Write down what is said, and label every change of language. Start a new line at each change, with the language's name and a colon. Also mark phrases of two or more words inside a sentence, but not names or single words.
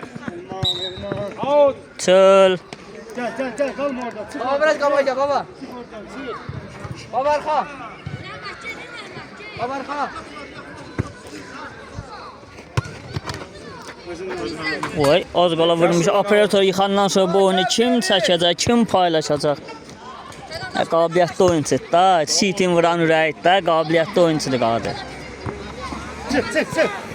Azerbaijani: Out. Çöl. Gel, qalma orada. Çıx.
Turkish: Baba biraz kabayca baba. Baba arka. Baba arka.
Azerbaijani: Oy, az qala vurmuş. Operator yıxandan sonra bu oyunu kim çəkəcək, kim paylaşacaq? Qabiliyyətli oyunçudur da. Sitin vuran ürəyid də, qabiliyyətli oyunçudur Qadir. Çıx.